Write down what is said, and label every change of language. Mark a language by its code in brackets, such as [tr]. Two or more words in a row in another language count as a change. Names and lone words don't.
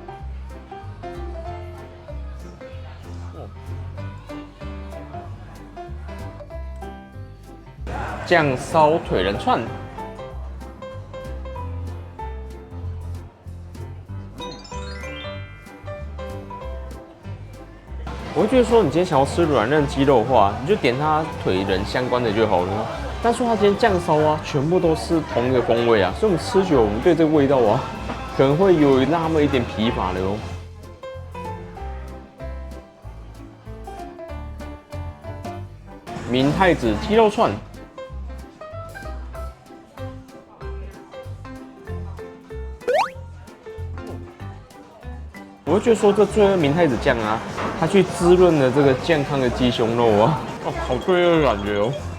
[zh] 醬燒腿仁串，我會覺得說，你今天想要吃軟嫩雞肉的話，你就點它腿仁相關的就好了。但是它今天醬燒啊，全部都是同一個風味啊，所以我們吃久了，我們對這個味道啊，可能會有那麼一點疲乏的哦。明太子雞肉串。我会覺得說，這罪惡明太子醬啊，它去滋潤了這個健康的雞胸肉啊，哦，好罪惡的感覺哦。